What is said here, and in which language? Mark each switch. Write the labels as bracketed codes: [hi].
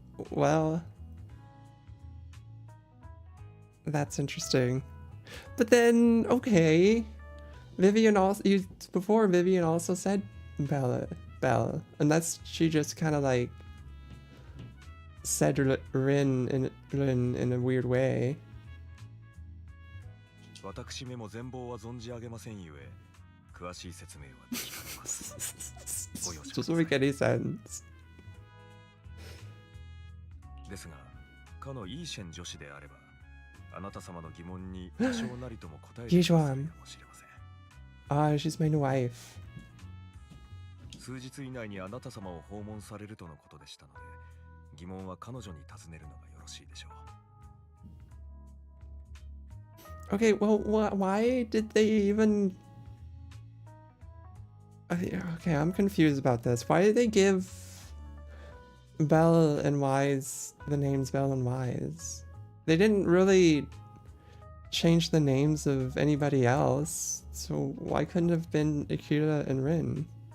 [en] Well, that's interesting. But then, okay. Vivian also, before Vivian also said Bella, unless she just kind of like said Rin in a weird way. [ja] 私めも全貌は存じ上げませんゆえ、詳しい説明は聞かれます。ご容赦ください。 [en] Doesn't make any sense. [ja] ですが、かのイーシェン女子であれば、あなた様の疑問に多少なりとも答えてくださるかもしれません。 [en] Ah, she's my new wife. [ja] 数日以内にあなた様を訪問されるとのことでしたので、疑問は彼女に尋ねるのがよろしいでしょう。 [en] Okay, well, why did they even... Okay, I'm confused about this. Why did they give Belle and Wise the names Belle and Wise? They didn't really change the names of anybody else, so why couldn't it have been Akira and Rin?